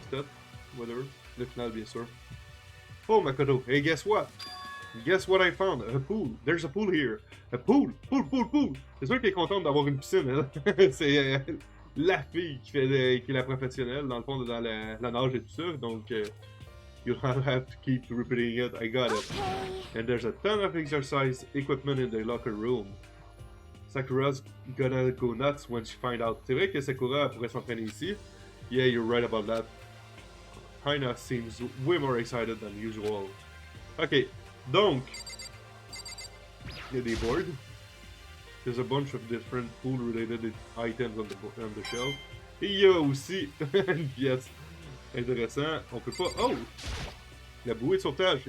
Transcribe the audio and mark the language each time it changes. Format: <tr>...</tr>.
<en>Stop. Whatever.</en> <fr>Le final, bien sûr.</fr> <en>Oh, Makoto. Hey, guess what? Guess what I found? A pool. There's a pool here. A pool. Pool.</en> <fr>C'est sûr qu'elle est contente d'avoir une piscine, hein? C'est la fille qui est la professionnelle, dans le fond, dans la nage et tout ça.</fr> <en>Donc, you don't have to keep repeating it. I got it. Okay. And there's a ton of exercise equipment in the locker room. Sakura's gonna go nuts when she find out.</en> <fr>C'est vrai que Sakura pourrait s'entraîner ici.</fr> <en>Yeah, you're right about that. Haina seems way more excited than usual.</en> <fr>Ok, donc, il y a des boards.</fr> <en>There's a bunch of different pool-related items on the shelf.</en> <fr>Et il y a aussi une pièce. Intéressant. On peut pas... Oh! La bouée de sauvetage.</fr>